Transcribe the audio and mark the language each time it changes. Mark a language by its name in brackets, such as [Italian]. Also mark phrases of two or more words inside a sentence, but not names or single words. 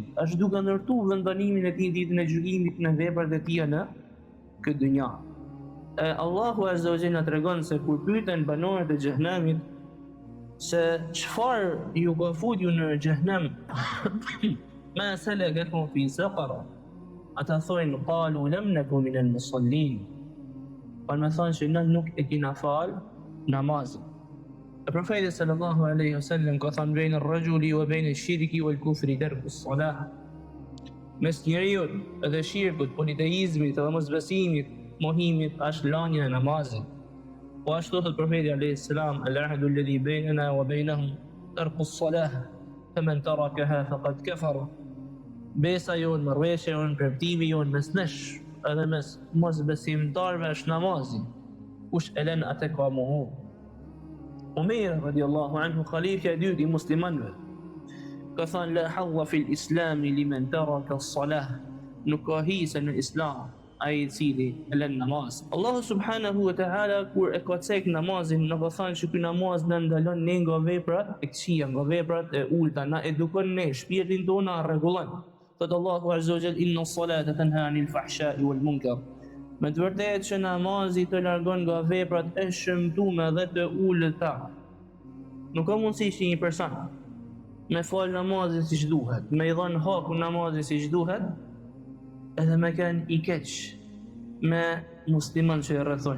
[Albanian] Është duke ndërtuar vendbanimin e tij në ditën e gjykimit në veprat e tij në këtë dynja. Allahu [Arabic] عز وجل [Albanian] tregon se kur pyeten banorët e xhehenemit se çfarë ju ka futur ju në xhehenem, [Arabic] ما سلككم في سقر, [Albanian] ata thonë [Arabic] قالوا لم نك من المصلين. [Albanian] Por më thonë se ne nuk e kena fal namazin. Profeti [Arabic] صلى الله عليه وسلم [Albanian] ka thënë [Arabic] بين الرجل وبين الشرك والكفر ترك الصلاة. [Albanian] Mes njeriu dhe shirkut, politeizmit dhe mosbesimit, mohimit është lania e namazit. Po ashtu thot profeti [Arabic] عليه السلام, العهد الذي بيننا وبينهم ترك الصلاة فمن تركها فقد كفر. [Albanian] Besa jonë, marrëveshja jonë, premtimi jonë mes nesh edhe mes mosbesimtarëve është namazi. Kush e lën atë ka mohu. Umer [Arabic] رضي الله عنه, [Albanian] khalifja e dytë i muslimanëve, ka thënë [Arabic] لا حظ في الإسلام لمن ترك الصلاة, [Albanian] nuk ka hise në islam ai i cili e lën namaz. Allahu [Arabic] سبحانه وتعالى [Albanian] kur e ka cek namazin, në ka thënë që ky namaz na ndalon ne nga veprat e këqija, nga veprat e ulta, na edukon ne, shpirtin tonë na rregullon. Thot Allahu [Arabic] عز وجل, إن الصلاة تنهى عن الفحشاء والمنكر. [Albanian] Me të vërtetë që namazi të largon nga veprat e shëmtuara dhe të ulëta. Nuk ka mundësi që një person me fal namazin siç duhet, me i dhënë hakun namazin siç duhet, edhe me kanë i keq me musliman që e rrethojnë.